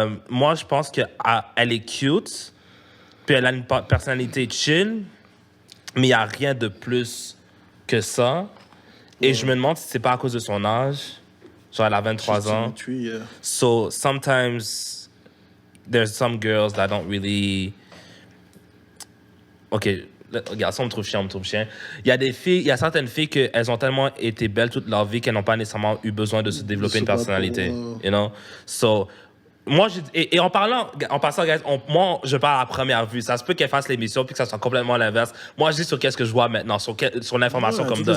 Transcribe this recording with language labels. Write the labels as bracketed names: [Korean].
[French] Moi, je pense qu'elle est cute, puis elle a une personnalité chill, mais il n'y a rien de plus que ça. Et je me demande si c'est pas à cause de son âge. Genre, elle a 23 ans. [English] So, sometimes, there's some girls that don't really... [French] OK, regarde, ça, on me trouve chien. Il y a certaines filles qu'elles ont tellement été belles toute leur vie qu'elles n'ont pas nécessairement eu besoin de se développer une personnalité. [English] You know? So, [French] Moi, et en passant, guys, moi, je parle à première vue. Ça se peut qu'elle fasse l'émission puis que ça soit complètement l'inverse. Moi, je dis sur qu'est-ce que je vois maintenant, sur l'information qu'on me donne.